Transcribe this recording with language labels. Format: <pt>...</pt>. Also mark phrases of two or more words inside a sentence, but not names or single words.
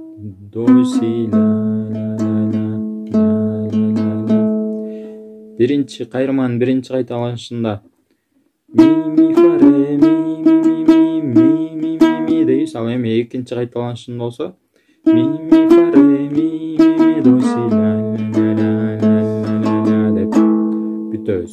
<ky>до си ла ла ла ла ла ла ла. Биринчи кайрманын биринчи кайталанышында ми ми фа ре ми ми ми ми ми ми ми дейбиз. Ал эми экинчи кайталанышында болсо ми ми фа ре ми ми до си ла ла ла ла ла ла деп бүтөбүз.</ky>